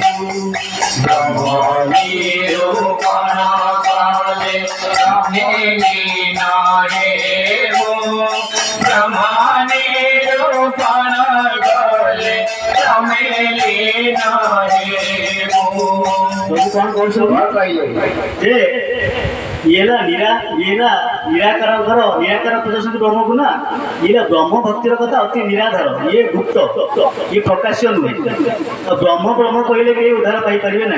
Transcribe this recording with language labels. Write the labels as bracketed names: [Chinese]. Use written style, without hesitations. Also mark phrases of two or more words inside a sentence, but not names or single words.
[Odia] ବ୍ରହ୍ମ ନିରୂପଣ କଲେ ତୁମି ଲୀନ ହେବ। ବ୍ରହ୍ମ ନିରୂପଣ କଲେ ତୁମି ଲୀନ ହେବ। কଣ କହୁଛନ୍ତି ଯେ ନିରାକାରଙ୍କର ନିରାକାର ପୂଜନ୍ତି ବ୍ରହ୍ମକୁ ନା, ଇଏ ବ୍ରହ୍ମ ଭକ୍ତିର କଥା ଅତି ନିରାଧାର, ଇଏ ଗୁପ୍ତ, ଇଏ ପ୍ରକାଶ୍ୟ ନୁହେଁ। ତ ବ୍ରହ୍ମ ବ୍ରହ୍ମ କହିଲେ କେହି ଉଦ୍ଧାର ପାଇପାରିବେ ନାହିଁ।